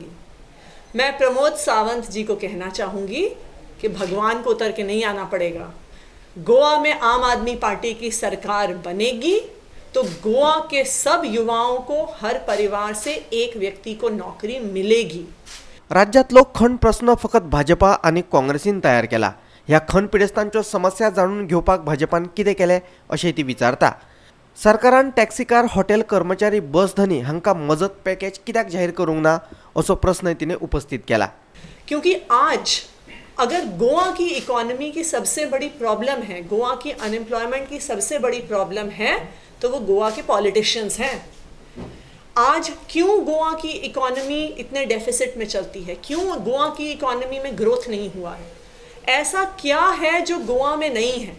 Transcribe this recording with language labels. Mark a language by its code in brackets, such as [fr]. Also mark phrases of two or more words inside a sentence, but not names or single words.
[hi] मैं प्रमोद सावंत जी को कहना चाहूँगी कि भगवान को उतर के नहीं आना पड़ेगा। गोवा में आम आदमी पार्टी की सरकार बनेगी तो गोवा के सब युवाओं को, हर परिवार से एक व्यक्ती को नौकरी मिलेगी। [kok] राज्यातलो खण प्रश्न फकत भाजपा आणि काँग्रेसीन तयार केला। ह्या खण पिडेस्तांच्यो समस्या जाणून घेवपाक भाजपान कितें केलें अशें ती विचारता। सरकारान टॅक्सी कार, हॉटेल कर्मचारी, बस धनी हांकां मजत पॅकेज कित्याक जाहीर करूंक ना असो प्रश्न तिने उपस्थित केला। [hi] क्योंकि आज अगर गोवा की इकोनॉमी की सबसे बड़ी प्रॉब्लम है, गोवा की अनएम्प्लॉयमेंट की सबसे बड़ी प्रॉब्लम है, तो वो गोवा के पॉलिटिशियंस हैं। आज क्यों गोवा की इकोनॉमी इतने डेफिसिट में चलती है, क्यों गोवा की इकोनॉमी में ग्रोथ नहीं हुआ है, ऐसा क्या है जो गोवा में नहीं है?